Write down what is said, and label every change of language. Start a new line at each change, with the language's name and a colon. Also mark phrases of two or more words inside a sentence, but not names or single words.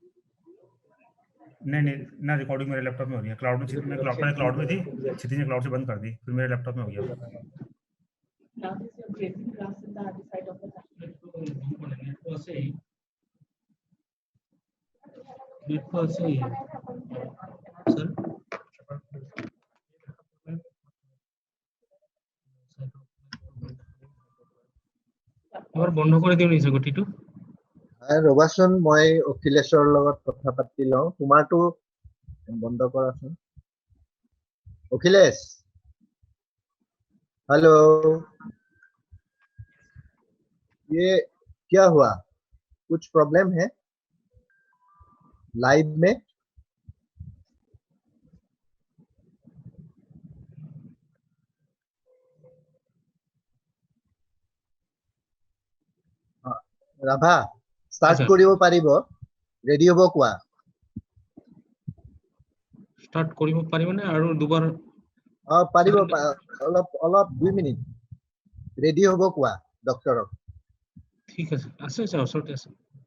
Hindi: नहीं ना रिकॉर्डिंग मेरे लैपटॉप में हो रही है, क्लाउड में क्लाउड में थी, क्षितिज ने क्लाउड से बंद कर दी, फिर मेरे लैपटॉप में हो गया।
Assamese: सर এবার বন্ধ করে দিও নিছে গতিটো। ৰবাচোন মই অখিলেশৰ লগত কথা পাতি লওঁ, তোমাৰটো বন্ধ কৰাচোন।
Hindi: অখিলেশ हेलो, ये क्या हुआ? कुछ प्रॉब्लम है लाइव में?
Assamese: राभा स्टार्ट কৰিব পাৰিব? ৰেডি হ'ব কোৱা। স্টার্ট কৰিব পাৰিবনে আৰু দুবাৰ? পাৰিব, অলপ 2 মিনিট ৰেডি হ'ব কোৱা ডক্টৰক। ঠিক আছে, আছে ওচৰতে আছে।